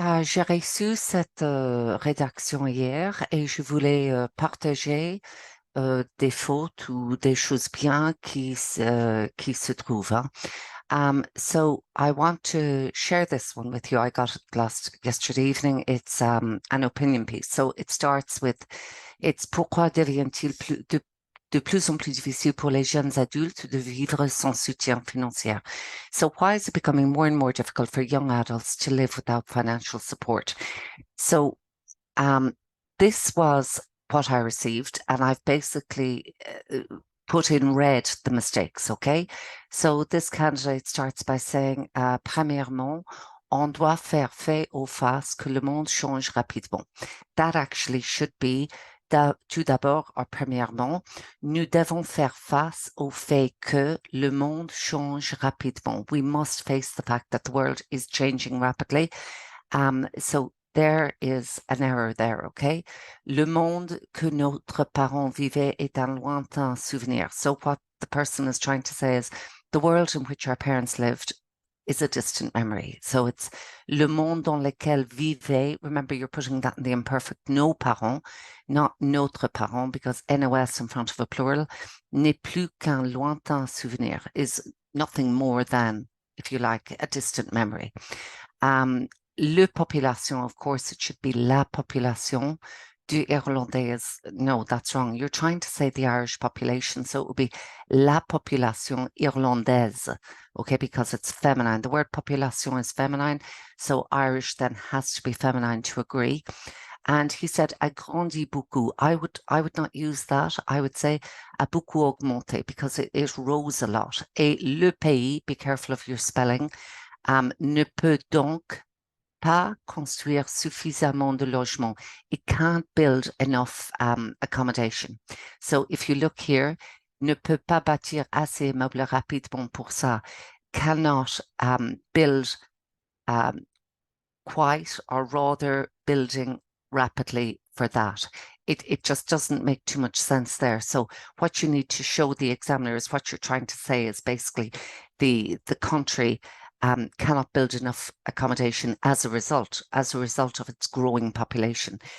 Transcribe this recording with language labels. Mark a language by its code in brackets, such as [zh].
[fr] J'ai reçu cette rédaction hier et je voulais partager des fautes ou des choses bien qui se trouvent. Hein. [en] So I want to share this one with you. I got it yesterday evening. It's an opinion piece. So it starts with, it's [fr] pourquoi devient-il de plus en plus difficile pour les jeunes adultes de vivre sans soutien financier? [en] So why is it becoming more and more difficult for young adults to live without financial support? So um, this was what I received, and I've basically put in red the mistakes, okay? So this candidate starts by saying, [fr] premièrement, on doit faire fait aux faces que le monde change rapidement. [en] That actually should be [fr] tout d'abord [en] or [fr] premièrement, nous devons faire face au fait que le monde change rapidement. [en] We must face the fact that the world is changing rapidly. So there is an error there, okay? [fr] Le monde que notre parent vivait est un lointain souvenir. [en] So what the person is trying to say is the world in which our parents lived is a distant memory. So it's [fr] le monde dans lequel vivait. [en] Remember, you're putting that in the imperfect. [fr] Nos parents, [en] not [fr] notre parent, [en] because NOS in front of a plural, [fr] n'est plus qu'un lointain souvenir, [en] is nothing more than, if you like, a distant memory. [fr] Le population, [en] of course, it should be [fr] la population du Irlandais. [en] No, that's wrong. You're trying to say the Irish population, so it would be [fr] la population irlandaise, [en] okay, because it's feminine. The word population is feminine, so Irish then has to be feminine to agree. And he said [fr] a grandi beaucoup. [en] I would not use that. I would say [fr] a beaucoup augmenté [en] because it rose a lot. [fr] Et le pays, [en] be careful of your spelling, [fr] ne peut donc pas construire suffisamment de logements. [en] It can't build enough accommodation. So if you look here, [fr] ne peut pas bâtir assez meubles rapidement pour ça. [en] Cannot build quite, or rather building rapidly for that. It just doesn't make too much sense there. So what you need to show the examiner is what you're trying to say is basically the country cannot build enough accommodation as a result of its growing population.